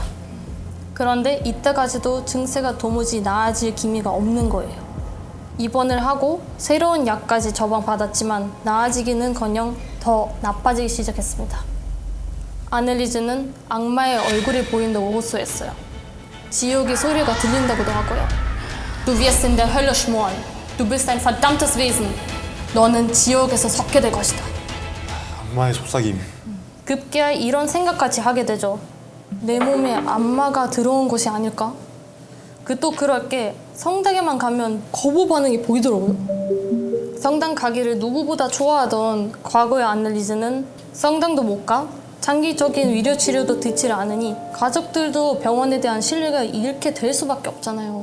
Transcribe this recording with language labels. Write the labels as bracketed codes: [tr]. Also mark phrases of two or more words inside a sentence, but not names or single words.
[ko] 그런데 이때까지도 증세가 도무지 나아질 기미가 없는 거예요. 입원을 하고 새로운 약까지 처방받았지만 나아지기는커녕 더 나빠지기 시작했습니다. 아넬리즈는 악마의 얼굴이 보인다고 호소했어요. 지옥의 소리가 들린다고도 하고요. [de] Du wirst in der Hölle schmoren. Du bist ein verdammtes Wesen. [ko] 너는 지옥에서 섞게 될 것이다. 악마의 속삭임. 급기야 이런 생각까지 하게 되죠. 내 몸에 악마가 들어온 것이 아닐까? 또 그럴 게 성당에만 가면 거부 반응이 보이더라고요. 성당 가기를 누구보다 좋아하던 과거의 아넬리즈는 성당도 못 가, 장기적인 위료 치료도 듣지를 않으니 가족들도 병원에 대한 신뢰가 잃게 될 수밖에 없잖아요.